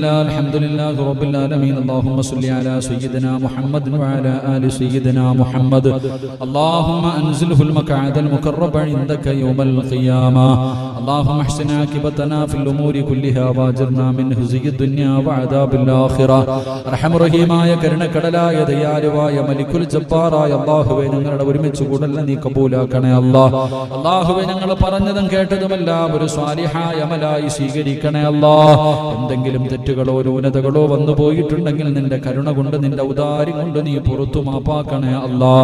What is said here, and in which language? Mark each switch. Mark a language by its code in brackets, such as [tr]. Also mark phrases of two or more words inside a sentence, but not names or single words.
[ar] لله رب العالمين اللهم صل على سيدنا محمد وعلى آل سيدنا محمد اللهم أنزله المقعد المقرب عندك يوم القيامة اللهم احسن عاقبتنا في الأمور كلها واجرنا من خزي الدنيا وعذاب الآخرة [ml] അർഹമ റഹീമായ കരുണക്കടലായ ദയാലുവായ മലിക്കുൽ ജബ്ബാറായ അല്ലാഹുവേ ഞങ്ങളുടെ ഒരുമിച്ച് കൂടൽ നീ കബൂലാക്കണേ അല്ലാഹ്. അല്ലാഹുവേ ഞങ്ങൾ പറഞ്ഞതും കേട്ടതുമെല്ലാം ഒരു സ്വാലിഹായ അമലായി സ്വീകരിക്കണേ അല്ലാഹ്. എന്തെങ്കിലും തെറ്റുകളോ ന്യൂനതകളോ വന്നു പോയിട്ടുണ്ടെങ്കിൽ നിന്റെ കരുണ കൊണ്ട് നിന്റെ ഔദാര്യം കൊണ്ട് നീ പുറത്തു മാപ്പാക്കണേ അല്ലാഹ്.